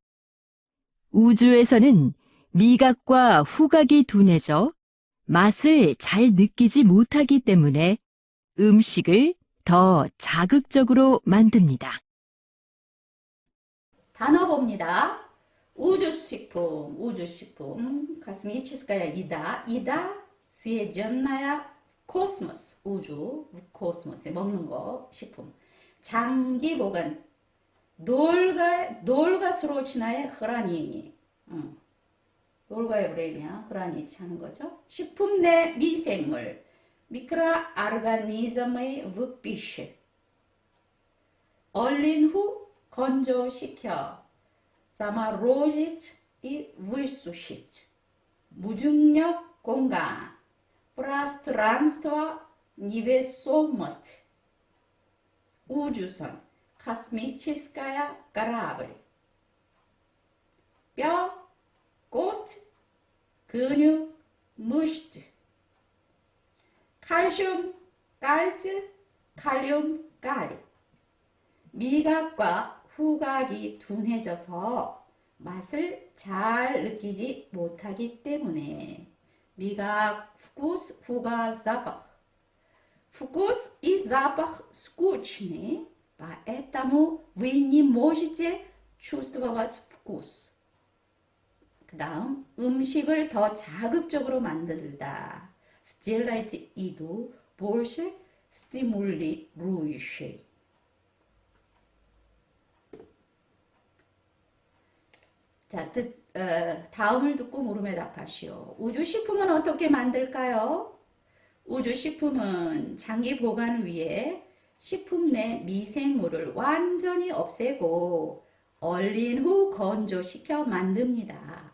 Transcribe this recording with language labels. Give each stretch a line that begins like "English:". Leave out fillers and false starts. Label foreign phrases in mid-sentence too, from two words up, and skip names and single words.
Korean: 우주에서는 미각과 후각이 둔해져 맛을 잘 느끼지 못하기 때문에 음식을 더 자극적으로 만듭니다. 단어 봅니다. 우주식품.
Russian: космическая еда съеденная
Korean: 코스모스, 우주, 코스모스에 먹는 거, 식품. 장기 보관,
Russian: долгосрочное хранение. долгое время хранить
Korean: 하는 거죠. 식품 내 미생물,
Russian: микроорганизмы в пище.
Korean: 얼린 후 건조시켜.
Russian: заморозить и высушить.
Korean: 무중력 공간,
Russian: пространство, невесомость.
Korean: 우주선,
Russian: космическая корабль.
Korean: 뼈, кость, 근육, мышцы. 칼슘, 칼츠, 칼륨, 칼리. 미각과 후각이 둔해져서 맛을 잘 느끼지 못하기 때문에 미각, вкус, 후각,
Russian: запах. Вкус и запах скучны, поэтому вы не можете чувствовать вкус.
Korean: 그 다음, 음식을 더 자극적으로 만들다.
Russian: Сделайте еду больше стимулирующей.
Korean: 자, 다음을 듣고 물음에 답하시오. 우주식품은 어떻게 만들까요? 우주식품은 장기 보관을 위해 식품 내 미생물을 완전히 없애고 얼린 후 건조시켜 만듭니다.